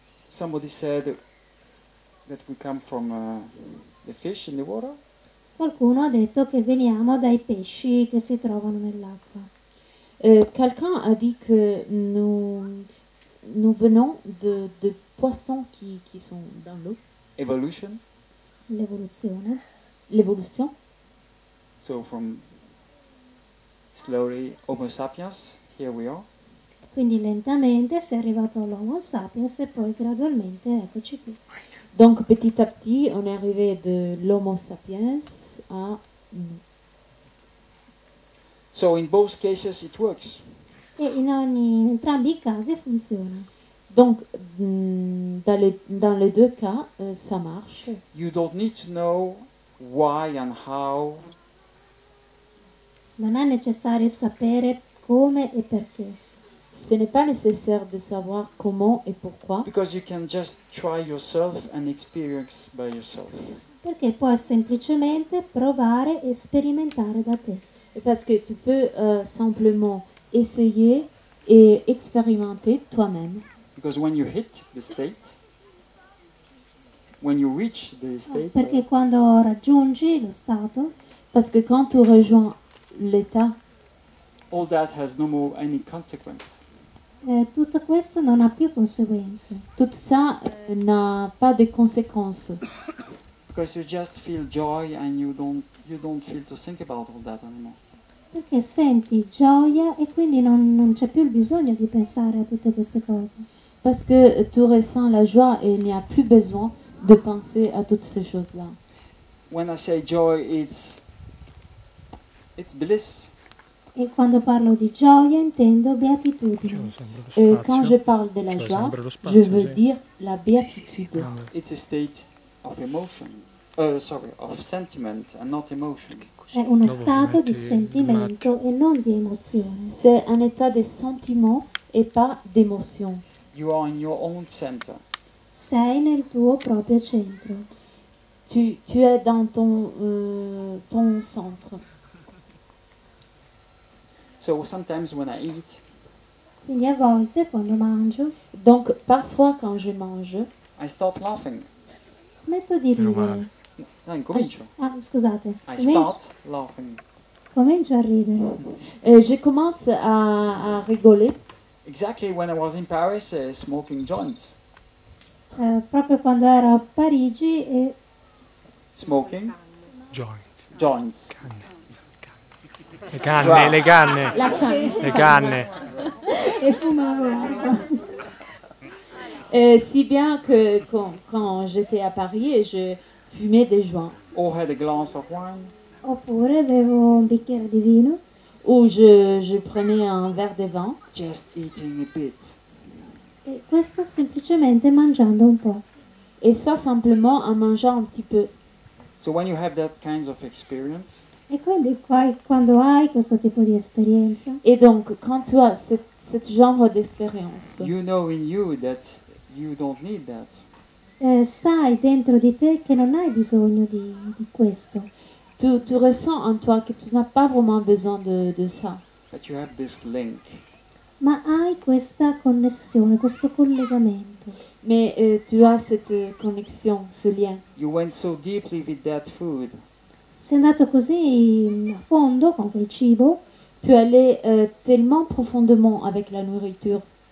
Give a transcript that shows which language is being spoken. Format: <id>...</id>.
<en>Somebody said that we come from the fish in the water.</en> <it>Qualcuno ha detto che veniamo dai pesci che si trovano nell'acqua.</it> <fr>Quelqu'un a dit que nous venons de poissons qui sont dans l'eau.</fr> <en>Evolution.</en> <it>L'evoluzione.</it> <fr>L'évolution.</fr> <en>So from slowly Homo sapiens, here we are.</en> <it>Quindi lentamente si è arrivato all'Homo sapiens e poi gradualmente eccoci qui.</it> <fr>Donc petit à petit, on est arrivé de l'Homo sapiens à nous.</fr> <en>So in both cases it works.</en> <it>E in entrambi i casi funziona.</it> <fr>Donc dans les deux cas, ça marche.</fr> <en>You don't need to know why and how.</en> <it>Non è necessario sapere come e perché.</it> <fr>Ce n'est pas nécessaire de savoir comment et pourquoi,</fr> <en>Because you can just try yourself and experience by yourself.</en> <it>Perché puoi semplicemente provare e sperimentare da te.</it> <fr>parce que tu peux simplement essayer et expérimenter toi-même.</fr> <en>Because when you hit the state, when you reach the state,</en> <it>Perché quando raggiungi lo stato,</it> <fr>Parce que quand tu rejoins l'état,</fr> <en>all that has no more any consequence.</en> <it>tutto questo non ha più conseguenze.</it> <fr>tout ça n'a pas de conséquences.</fr> <en>Because you just feel joy and you don't feel to think about all that anymore.</en> <it>Perché senti gioia e quindi non c'è più il bisogno di pensare a tutte queste cose.</it> <fr>Parce que tu ressens la joie et il n'y a plus besoin de penser à toutes ces choses-là.</fr> <en>When I say joy, it's bliss.</en> <it>E quando parlo di gioia intendo beatitudine.</it> <fr>Quand je parle de la joie, je veux dire la béatitude.</fr> <en>It's a state of emotion. Of sentiment and not emotion.</en> <it>È uno stato di sentimento e non di emozione.</it> <fr>C'est un état de sentiment et pas d'émotion.</fr> <en>You are in your own center.</en> <it>Sei nel tuo proprio centro.</it> <fr>Tu es dans ton centre.</fr> <en>So sometimes when I eat,</en> <it>Quindi a volte quando mangio</it> <fr>Donc parfois quand je mange,</fr> <en>I start laughing.</en> <it>smetto di ridere. No, incomincio. Ah, scusate.</it> <en>I start laughing.</en> <it>Comincio a ridere.</it> <fr>je commence à rigoler.</fr> <en>Exactly when I was in Paris smoking joints.</en> <it>Proprio quando ero a Parigi e</it> <en>Smoking Joint. joints.</en> <it>Le canne, le canne,</it> <fr>La canne.</fr> <it>le canne. e fumavo erba.</it> <fr>Si bien que quand j'étais à Paris, je fumais des joints.</fr> <en>Or had a glass of wine.</en> <it>Oppure bevo un bicchiere di vino.</it> <fr>Ou je prenais un verre de vin.</fr> <en>Just eating a bit.</en> <it>E questo semplicemente mangiando un po'.</it> <fr>Et ça simplement en mangeant un petit peu.</fr> <en>So when you have that kind of experience,</en> <it>E quindi quando hai questo tipo di esperienza,</it> <fr>Et donc quand tu as ce genre d'expérience,</fr> <en>you know in you that you don't need that.</en> <it>sai dentro di te che non hai bisogno di questo,</it> <fr>tu ressens en toi que tu n'as pas vraiment besoin de ça.</fr> <en>But you have this link.</en> <it>ma hai questa connessione, questo collegamento.</it> <fr>Mais tu as cette connexion, ce lien.</fr> <en>You went so deeply with that food</en> <it>Sei andato così a fondo con quel cibo</it> <fr>tu allais tellement profondément avec la nourriture</fr>